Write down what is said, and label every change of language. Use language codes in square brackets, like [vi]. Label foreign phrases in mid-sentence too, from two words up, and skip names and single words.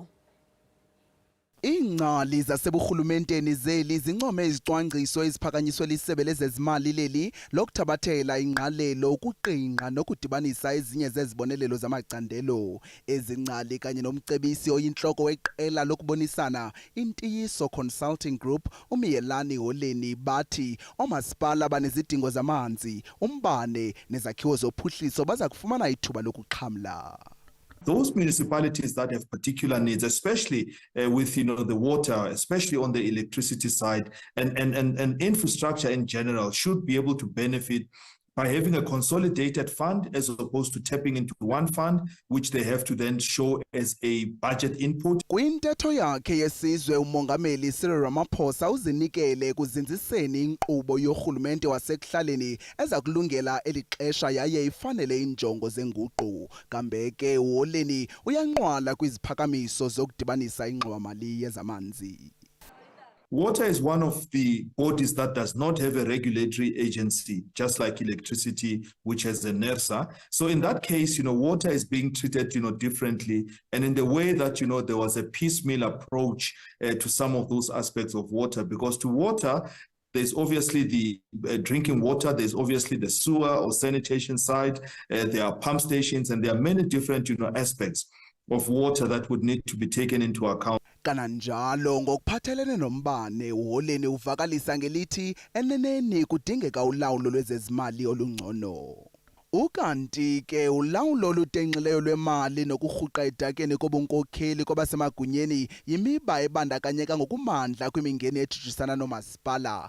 [xh] Iingcali zaseburhulumenteni zeli zincome izicwangciso eziphakanyiswe lisebe lezezimali leli lokuthabathela ingqalelo ukuqingqa nokudibanisa ezinye zezibonelelo zamacandelo. Ezingcali kanye nomcebisi oyintloko weqela lokubonisana Intiyiso Consulting Group uMiyelani Holeni bathi omasipala banezidingo zamanzi, umbane nezakhiwo zophuhliso baza kufumana ithuba lokuxhamla. [en] Those municipalities that have particular needs, especially with the water, especially on the electricity side, and infrastructure in general, should be able to benefit by having a consolidated fund as opposed to tapping into one fund, which they have to then show as a budget input. [xh] Kwintetho yakhe yesizwe umongameli Cyril Ramaphosa uzinikele kuzinziseni inkqubo yorhulumente wasekuhlaleni eza kulungela eli xesha yaye ifanele injongo zenguqu. Kambe ke Holeni uyanqwala kwiziphakamiso zokudibanisa ingxowa-mali yezamanzi. [en] Water is one of the bodies that does not have a regulatory agency, just like electricity, which has a NERSA. So in that case, water is being treated, differently. And in the way that, there was a piecemeal approach to some of those aspects of water, because to water, There's obviously the drinking water, there's obviously the sewer or sanitation side, there are pump stations, and there are many different aspects of water that would need to be taken into account. [xh] Kananjalo ngokuphathelene nombane uholeni uvakalisa ngelithi eneneni kudingeka ulawulo lwezezimali olungcono. Ukanti ke ulawulo olutenqileyo lwemali nokurhuqa edakeni kobunkokheli kwabasemagunyeni yimiba ebandakanyeka ngokumandla kwimingeni ethutshisana nomasipala.